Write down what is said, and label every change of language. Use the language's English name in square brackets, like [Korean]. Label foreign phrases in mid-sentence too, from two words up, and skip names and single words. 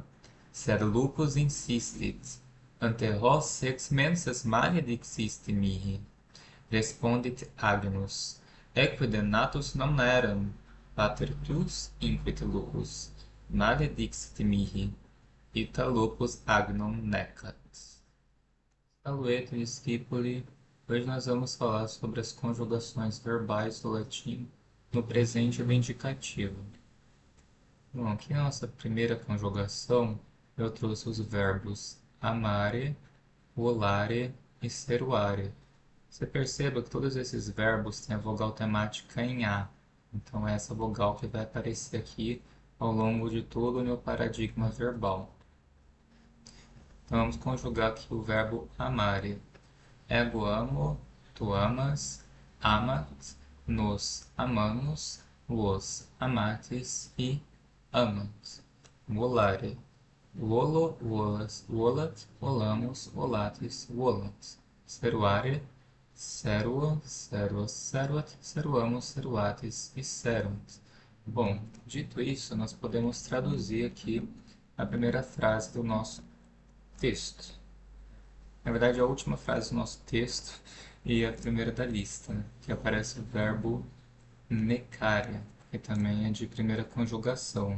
[Latin] Sed lupus insistit: Ante vos sex menses male dixisti mihi. Respondit Agnus: Equide natus non eram, pater tuus inquit lupus, male dixit mihi, ita lupus agnum necat. Salve, discípuli. [Portuguese] Hoje nós vamos falar sobre as conjugações verbais do latim no presente vindicativo. Bom, aqui na nossa primeira conjugação, eu trouxe os verbos amare, volare e seruare. Você perceba que todos esses verbos têm a vogal temática em A. Então, é essa vogal que vai aparecer aqui ao longo de todo o meu paradigma verbal. Então, vamos conjugar aqui o verbo amare. [Latin] Ego amo, tu amas, amat, nos amamos, vos amates e amat. Volare. Volo, volas, volat, volamos, volates, volant. Seruare. Seruo, seruos, seruat, seruamos, seruates e serunt. [Portuguese] Bom, dito isso, nós podemos traduzir aqui a primeira frase do nosso texto. Na verdade, a última frase do nosso texto e a primeira da lista, né? Que aparece o verbo necare, que também é de primeira conjugação.